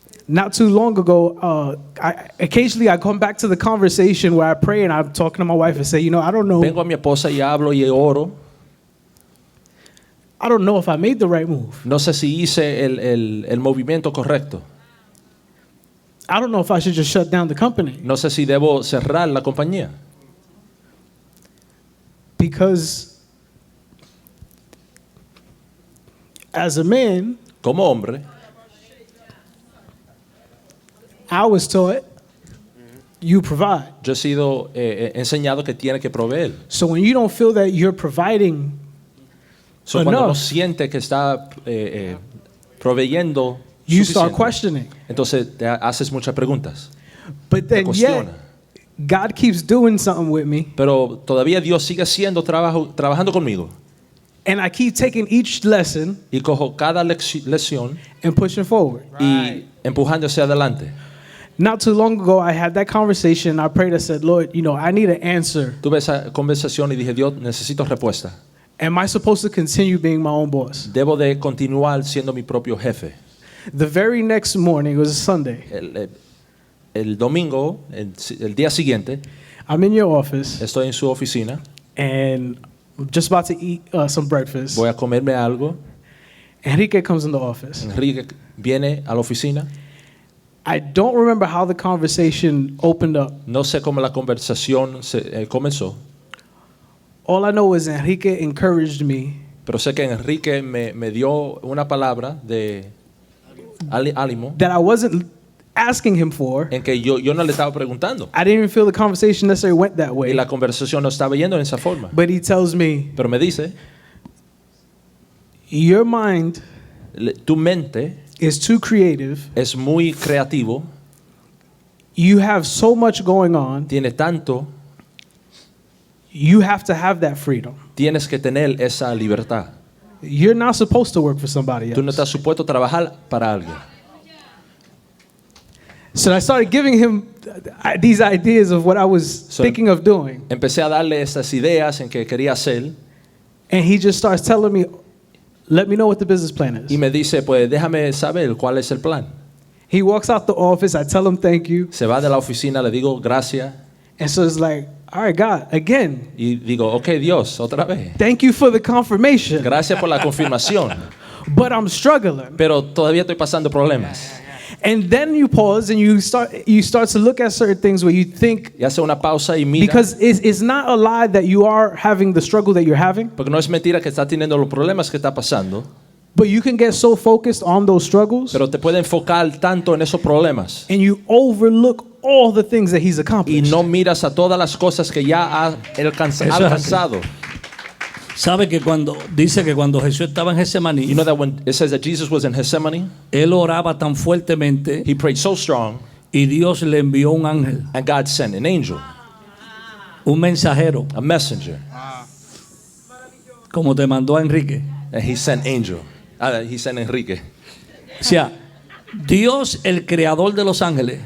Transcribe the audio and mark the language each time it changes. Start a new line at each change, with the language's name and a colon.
English: Not too long ago, occasionally I come back to the conversation where I pray and I'm talking to my wife and say, I don't know.
Spanish: Vengo a mi esposa y hablo y oro.
English: I don't know if I made the right move.
Spanish: No sé si hice el movimiento correcto.
English: I don't know if I should just shut down the company.
Spanish: No sé si debo cerrar la compañía.
English: Because as a man,
Spanish: Como hombre,
English: I was taught you provide.
Spanish: yo he sido enseñado que tiene que proveer.
English: So when you don't feel that you're providing
Spanish: So, cuando no
English: enough,
Spanish: siente que está proveyendo
English: you start
Spanish: suficiente,
English: questioning.
Spanish: entonces te haces muchas preguntas.
English: But then yet,
Spanish: cuestiona.
English: God keeps doing something with me,
Spanish: Pero todavía Dios sigue siendo trabajando conmigo.
English: and I keep taking each lesson
Spanish: Y cojo cada lección
English: and pushing forward.
Spanish: y empujando hacia adelante.
English: Not too long ago, I had that conversation. I prayed. I said, Lord, I need an answer.
Spanish: Tuve esa conversación y dije, Dios, necesito respuesta.
English: Am I supposed to continue being my own boss?
Spanish: Debo de continuar siendo mi propio jefe.
English: The very next morning, it was a Sunday.
Spanish: El domingo, el día siguiente,
English: I'm in your office,
Spanish: estoy en su oficina.
English: and I'm just about to eat some breakfast.
Spanish: Voy a comerme algo.
English: Enrique comes in the office.
Spanish: Enrique viene a la oficina.
English: I don't remember how the conversation opened up.
Spanish: No sé cómo la conversación comenzó,
English: All I know is Enrique encouraged me
Spanish: pero sé que Enrique me dio una palabra de ánimo
English: that I wasn't asking him for.
Spanish: en que yo no le estaba preguntando.
English: I didn't even feel the conversation necessarily went that
Spanish: Y
English: way.
Spanish: la conversación no estaba yendo en esa forma.
English: But he tells me,
Spanish: Pero me dice,
English: your mind
Spanish: tu mente
English: is too creative.
Spanish: es muy creativo,
English: You have so much going on.
Spanish: tiene tanto,
English: You have to have that freedom.
Spanish: tienes que tener esa libertad.
English: You're not supposed to work for somebody
Spanish: Tú no
English: else.
Spanish: estás supuesto a trabajar para alguien.
English: So I started giving him these ideas of what I was So- thinking of doing.
Spanish: Empecé a darle estas ideas en que quería hacer
English: And he just starts telling me, let me know what the business plan
Spanish: y
English: is.
Spanish: me dice, pues déjame saber cuál es el plan.
English: He walks out the office. I tell him thank you.
Spanish: Se va de la oficina, le digo gracias
English: And so it's like, all right, God, again,
Spanish: y digo, ok Dios, otra vez.
English: thank you for the confirmation.
Spanish: Gracias por la confirmación,
English: But I'm struggling.
Spanish: pero todavía estoy pasando problemas.
English: And then you pause and you start to look at certain things where you think,
Spanish: Y hace una pausa y mira,
English: because it's not a lie that you are having the struggle that you're having,
Spanish: porque no es mentira que está teniendo los problemas que está pasando,
English: but you can get so focused on those struggles
Spanish: pero te puede enfocar tanto en esos problemas
English: and you overlook all the things that he's
Spanish: y
English: accomplished.
Spanish: no miras a todas las cosas que ya ha Eso es así. alcanzado. Sabe que dice que cuando Jesús estaba en Getsemaní,
English: You know that when it says that Jesus was in Gethsemane,
Spanish: él oraba tan fuertemente
English: he prayed so strong
Spanish: y Dios le envió un ángel,
English: and God sent an angel,
Spanish: un mensajero,
English: a messenger,
Spanish: como te mandó a Enrique.
English: and he sent angel. He sent Enrique.
Spanish: O sea, Dios, el creador de los ángeles,